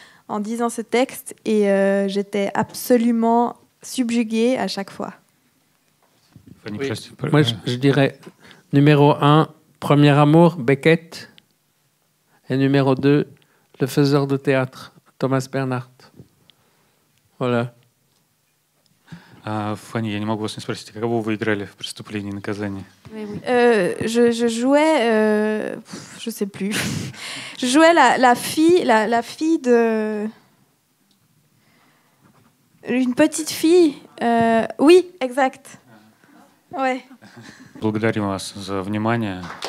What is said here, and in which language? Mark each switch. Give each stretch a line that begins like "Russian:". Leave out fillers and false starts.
French: en disant ce texte et j'étais absolument subjuguée à chaque fois. Fanny, Oui.
Russian: прости,
French: Moi, je dirais numéro 1, Premier amour, Beckett. Et numéro 2, Le faiseur de théâtre, Thomas Bernhardt. Voilà.
Russian: Фанни, я не могу вас не спросить, кого вы играли в «Преступлении и наказании»?
French: Je jouais, je sais plus. Je jouais la fille de une petite fille. Oui, exact. Ouais.
Russian: Благодарим вас за внимание.